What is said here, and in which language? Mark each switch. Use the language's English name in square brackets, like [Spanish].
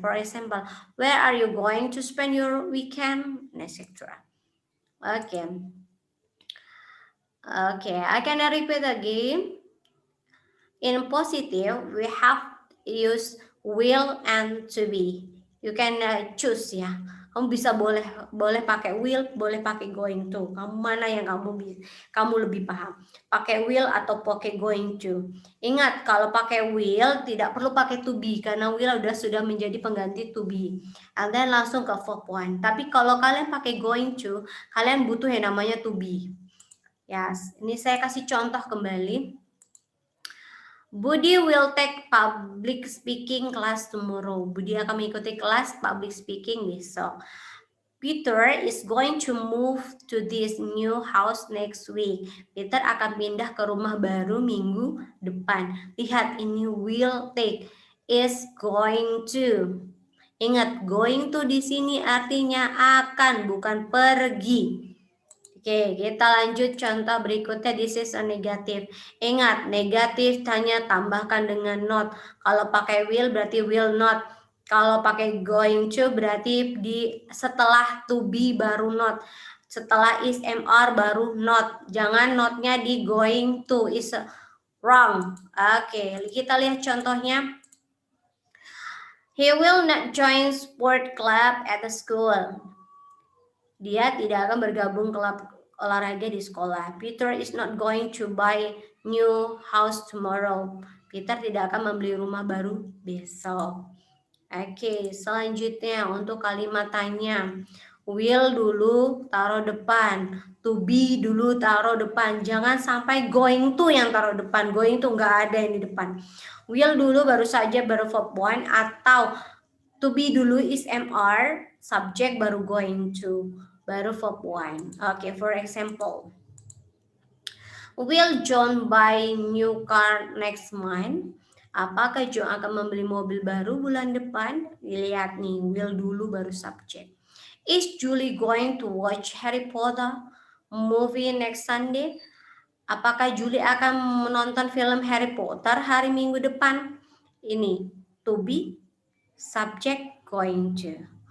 [English] For example, where are you going to spend your weekend, etc. Okay. Okay, I can repeat again. In positive, we have use will and to be. You can choose [Indonesian] ya. Kamu bisa boleh pakai will, boleh pakai going to. Kamu mana yang kamu lebih paham? Pakai will atau pakai going to. Ingat kalau pakai will tidak perlu pakai to be karena will sudah menjadi pengganti to be. [English] And then [Indonesian] langsung ke verb one. Tapi kalau kalian pakai going to, kalian butuh yang namanya to be. Yes, ini saya kasih contoh kembali. [English] Budi will take public speaking class tomorrow. [Indonesian] Budi akan mengikuti kelas public speaking besok. [English] Peter is going to move to this new house next week. [Indonesian] Peter akan pindah ke rumah baru minggu depan. Lihat ini will take, is going to. Ingat, going to di sini artinya akan, bukan pergi. Oke, kita lanjut contoh berikutnya. [English] This is a negative. [Indonesian] Ingat, negatif hanya tambahkan dengan not. Kalau pakai will berarti will not. Kalau pakai going to berarti di setelah to be baru not. Setelah is mr baru not. Jangan notnya di going to, [English] is wrong. [Indonesian] Oke, kita lihat contohnya. [English] He will not join sport club at the school. [Indonesian] Dia tidak akan bergabung klub olahraga di sekolah. [English] Peter is not going to buy new house tomorrow. [Indonesian] Peter tidak akan membeli rumah baru besok. Oke, selanjutnya untuk kalimat tanya. Will dulu taruh depan. To be dulu taruh depan. Jangan sampai going to yang taruh depan. Going to nggak ada yang di depan. Will dulu baru saja verb one, atau to be dulu is mr, subject baru going to, baru verb one. [English] Okay, for example, will John buy new car next month? [Indonesian] Apakah John akan membeli mobil baru bulan depan? Lihat nih, will dulu baru subject. [English] Is Julie going to watch Harry Potter movie next Sunday? [Indonesian] Apakah Julie akan menonton film Harry Potter hari Minggu depan? Ini to be, subject, going to.